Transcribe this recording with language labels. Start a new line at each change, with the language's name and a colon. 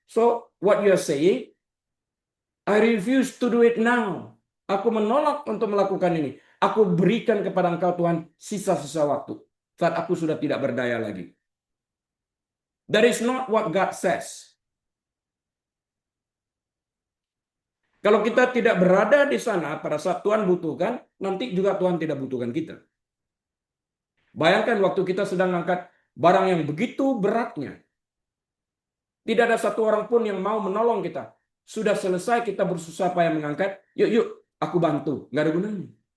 English: So, what you are saying, I refuse to do it now.
Indonesian: Aku menolak untuk melakukan ini. Aku berikan kepada engkau Tuhan sisa-sisa waktu. Saat aku sudah tidak berdaya lagi.
English: That is not what God says.
Indonesian: Kalau kita tidak berada di sana pada saat Tuhan butuhkan, nanti juga Tuhan tidak butuhkan kita. Bayangkan waktu kita sedang angkat barang yang begitu beratnya. Tidak ada satu orang pun yang mau menolong kita. Sudah selesai kita bersusah payah mengangkat, yuk aku bantu. Nggak ada gunanya.